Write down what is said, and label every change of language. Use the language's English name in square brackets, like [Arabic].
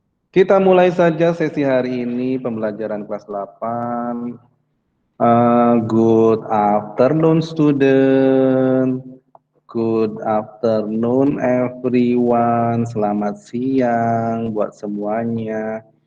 [Indonesian] Kita mulai saja sesi hari ini pembelajaran kelas 8. [English] Good afternoon, student. Good afternoon, everyone. [Indonesian] Selamat siang buat semuanya.